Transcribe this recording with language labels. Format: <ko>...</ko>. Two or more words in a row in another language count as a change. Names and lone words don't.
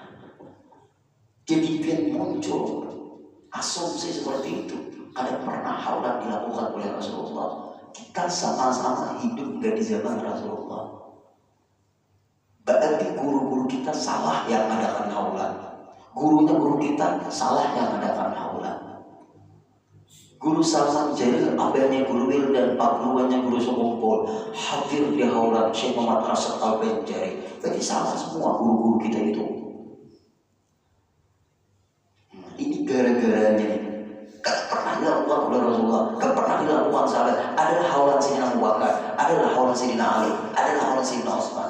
<id>Jadi biar muncul asumsi seperti itu. Ada pernah haulan dilakukan oleh Rasulullah. Kita sama-sama hidup dari zaman Rasulullah. Berarti guru-guru kita salah yang adakan haulan. Gurunya guru kita salah yang adakan haulan. Guru Salman Jalil, abahnya Guru Wil dan Pak Guruannya Guru Sokompol hadir di haulan Syekh Muhammad Rasad Al-Banjari. Berarti salah semua guru-guru kita itu. Ini gara-garanya gak pernah dilakukan oleh Rasulullah, gak pernah dilakukan sahabat. Adalah haulan Sayyidina Abu Bakar, adalah haulan Sayyidina Ali, adalah haulan Sayyidina Utsman.</id>